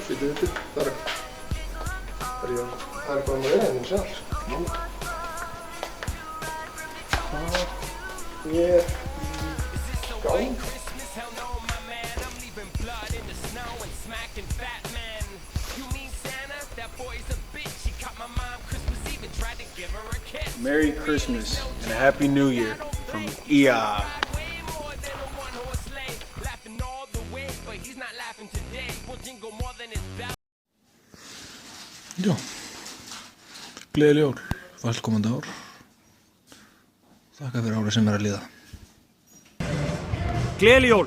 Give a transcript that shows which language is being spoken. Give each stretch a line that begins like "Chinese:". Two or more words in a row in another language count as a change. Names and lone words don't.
Icelandic: Býtu, það er eitthvað með reyðin sjálf, sko. Ég er í gang.
English: Merry Christmas and a Happy New Year from EA.
Icelandic: Já, gleðileg jól, velkomandi ár. Þakka fyrir árið sem að líða. Gleðileg jól.